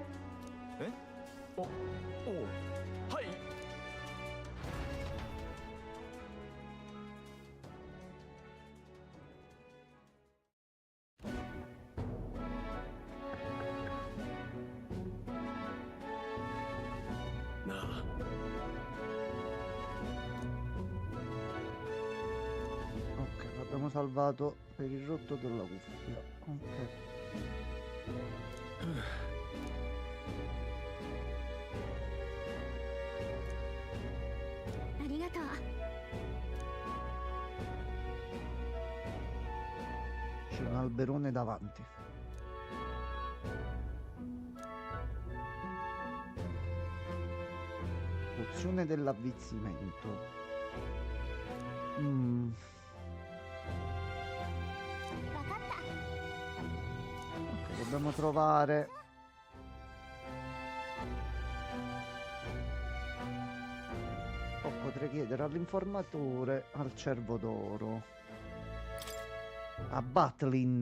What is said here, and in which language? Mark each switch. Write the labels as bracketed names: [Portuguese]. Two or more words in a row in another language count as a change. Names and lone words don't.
[Japanese] え？おう、はい。なあ。 [Italian] Ok, l'abbiamo salvato per il rotto della cuffia. Ok. [Japanese] ありがとう。 [Italian] C'è un alberone davanti. Pozione dell'avvizzimento. Mm. [Japanese] わかった。 [Italian] Ok, dobbiamo trovare. O potrei chiedere all'informatore al cervo d'oro. A Batlin.